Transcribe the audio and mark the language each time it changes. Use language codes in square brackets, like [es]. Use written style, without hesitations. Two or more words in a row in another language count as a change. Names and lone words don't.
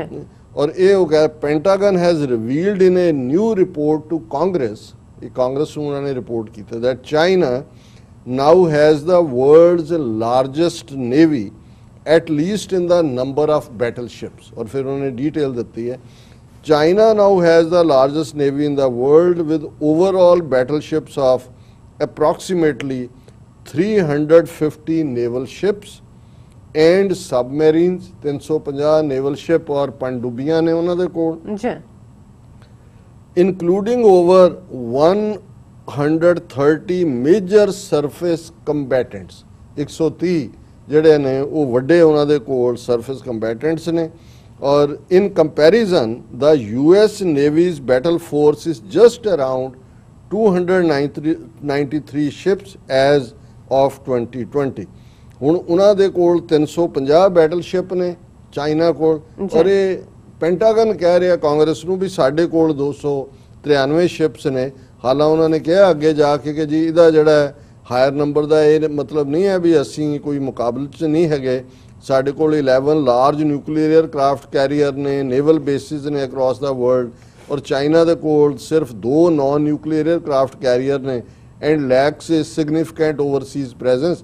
[pa] ਔਰ ਇਹ ਹੋ ਗਿਆ [en] Pentagon has revealed in a new report to Congress, [pa] ਇਹ ਕਾਂਗਰਸ ਨੂੰ ਉਹਨਾਂ ਨੇ ਰਿਪੋਰਟ ਕੀਤਾ [en] that China now has the world's largest navy at least in the number of battle ships. [pa] ਔਰ ਫਿਰ ਉਹਨਾਂ ਨੇ ਡਿਟੇਲ ਦਿੱਤੀ ਹੈ [en] China now has the largest navy in the world with overall battleships of approximately 350 naval ships and submarines, 350 naval ship [hi] और पनडुब्बियां ने उन्होंने कोल, [en] including over 130 major surface combatants। [pa] 130 ਜਿਹੜੇ ਨੇ ਉਹ ਵੱਡੇ ਉਹਨਾਂ ਦੇ ਕੋਲ [en] surface combatants [pa] ਨੇ। [en] और in comparison the US Navy's battle force is just around 293 ships as of 2020। [pa] ਹੁਣ ਉਹਨਾਂ ਦੇ ਕੋਲ 350 [en] battle ship [pa] ਨੇ ਚਾਈਨਾ ਕੋਲ, ਔਰ ਇਹ ਪੈਂਟਾਗਨ ਕਹਿ ਰਿਹਾ ਕਾਂਗਰਸ ਨੂੰ ਵੀ ਸਾਡੇ ਕੋਲ 293 ਸ਼ਿਪਸ ਨੇ। ਹਾਲਾਂ ਉਹਨਾਂ ਨੇ ਕਿਹਾ ਅੱਗੇ ਜਾ ਕੇ ਕਿ ਜੀ ਇਹਦਾ ਜਿਹੜਾ [en] higher number [pa] ਦਾ ਇਹ ਮਤਲਬ ਨਹੀਂ ਹੈ ਵੀ ਅਸੀਂ ਕੋਈ ਮੁਕਾਬਲੇ 'ਚ ਨਹੀਂ ਹੈਗੇ, ਸਾਡੇ ਕੋਲ 11 [en] large nuclear aircraft carrier [pa] ਨੇ, [en] naval bases [pa] ਨੇ [en] across the world, [pa] ਔਰ ਚਾਈਨਾ ਦੇ ਕੋਲ ਸਿਰਫ 2 [en] non nuclear aircraft carrier [pa] ਨੇ [en] and lacks a significant overseas presence.